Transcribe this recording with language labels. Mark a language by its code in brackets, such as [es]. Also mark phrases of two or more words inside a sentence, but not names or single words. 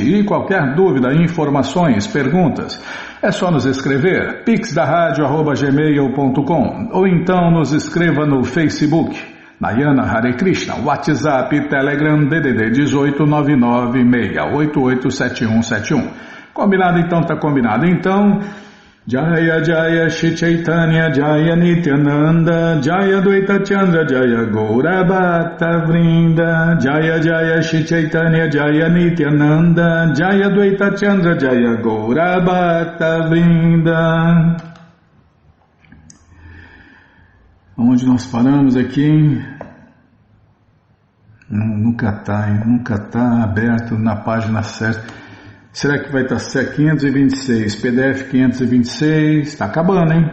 [pt] E qualquer dúvida, informações, perguntas, é só nos escrever, pixdaradio@gmail.com, ou então nos escreva no Facebook, Nayana Hare Krishna, WhatsApp, Telegram, DDD 18996887171. Combinado então, tá combinado então. [sa] Jaya Jaya Shri Chaitanya Jaya Nityananda Jaya Dvaita Chandra Jaya Gaura Bhakta Vrinda Jaya Jaya Shri Chaitanya Jaya Nityananda Jaya Dvaita Chandra Jaya Gaura Bhakta Vrinda. [pt] Onde nós paramos aqui? Nunca está aberto na página certa. Será que vai estar 526, PDF 526, está acabando, hein?